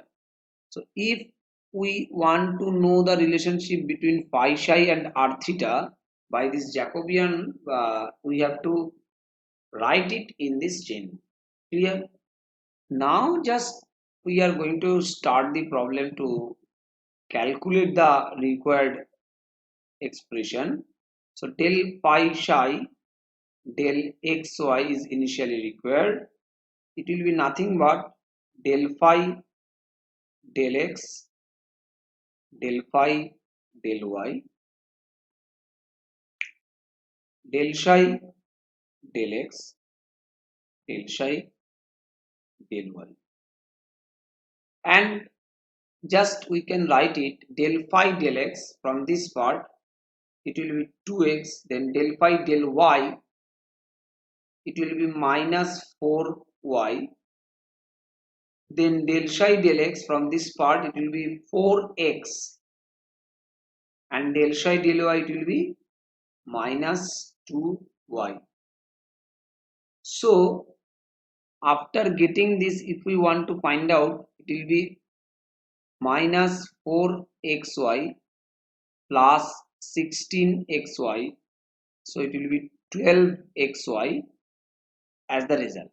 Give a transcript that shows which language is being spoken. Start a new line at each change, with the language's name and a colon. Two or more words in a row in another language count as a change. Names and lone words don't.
English: So if we want to know the relationship between phi psi and r theta by this Jacobian, we have to write it in this chain. Clear? Now just we are going to start the problem to calculate the required expression. So del phi psi del xy is initially required. It will be nothing but del phi del x del phi del y del psi del x del psi del y, and just we can write it del phi del x. From this part it will be 2x, then del phi del y, it will be minus 4y, then del psi del x. From this part it will be 4x, and del psi del y it will be minus 2y. So after getting this, if we want to find out, it will be minus 4xy plus 16xy, so it will be 12xy as the result.